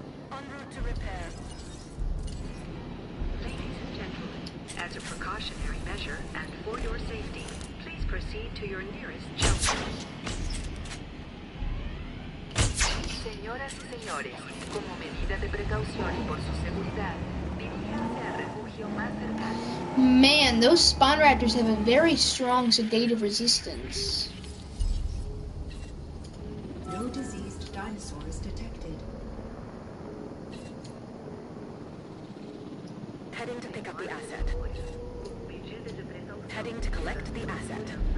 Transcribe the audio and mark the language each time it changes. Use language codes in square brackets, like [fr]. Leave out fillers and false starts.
[en] En route to repair. Ladies and gentlemen, as a precautionary measure and for your safety, please proceed to your nearest shelter. [es] Señoras y señores, como medida de precaución y por su seguridad, diríjanse al refugio más cercano. [en] Man, those Spinoraptors have a very strong sedative resistance. No diseased dinosaurs detected. Heading to pick up the asset. Heading to collect the asset.